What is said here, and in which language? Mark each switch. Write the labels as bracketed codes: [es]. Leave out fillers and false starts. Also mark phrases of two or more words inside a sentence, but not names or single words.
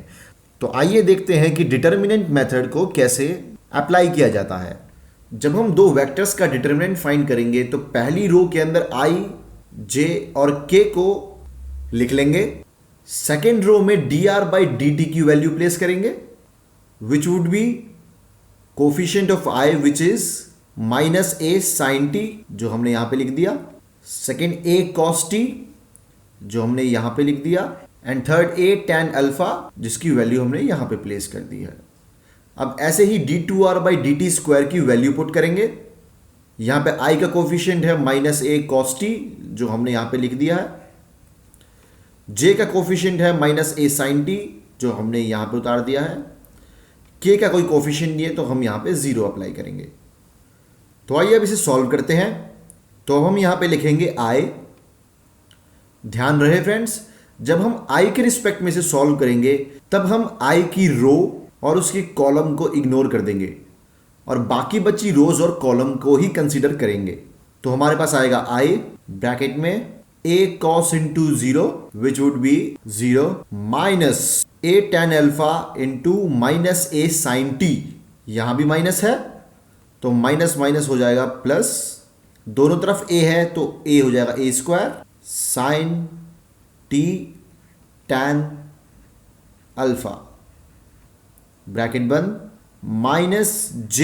[hi] तो आइए देखते हैं कि [en] determinant method [hi] को कैसे अप्लाई किया जाता है। जब हम दो वेक्टर्स का डिटर्मिनेंट फाइंड करेंगे तो पहली रो के अंदर i, j और k को लिख लेंगे। सेकेंड रो में dr/dt की वैल्यू प्लेस करेंगे [en] which would be coefficient of i which is -a sin t [hi] जो हमने यहां पे लिख दिया, [en] second a cos t [hi] जो हमने यहां पे लिख दिया, [en] and third a tan alpha [hi] जिसकी वैल्यू हमने यहां पे प्लेस कर दी है। अब ऐसे ही [en] d2r/dt square [hi] की वैल्यू पुट करेंगे। यहां पे i का कोफिशिएंट है [en] -a cos t [hi] जो हमने यहां पे लिख दिया है, j का कोफिशिएंट है [en] -a sin t [hi] जो हमने यहां पे उतार दिया है, k का कोई कोफिशिएंट नहीं है तो हम यहां पे 0 अप्लाई करेंगे। तो आइए अब इसे सॉल्व करते हैं। तो हम यहां पे लिखेंगे i। ध्यान रहे फ्रेंड्स, जब हम i के रिस्पेक्ट में से सॉल्व करेंगे तब हम i की रो और उसकी कॉलम को इग्नोर कर देंगे और बाकी बची रोज और कॉलम को ही कंसीडर करेंगे। तो हमारे पास आएगा i ब्रैकेट में [en] a cos into 0 which would be 0 minus a tan alpha into minus a sin t, [hi] यहां भी माइनस है तो [en] minus minus [hi] हो जाएगा प्लस, दोनों तरफ a है तो a हो जाएगा [en] a square sin t tan alpha [hi] ब्रैकेट बंद माइनस j।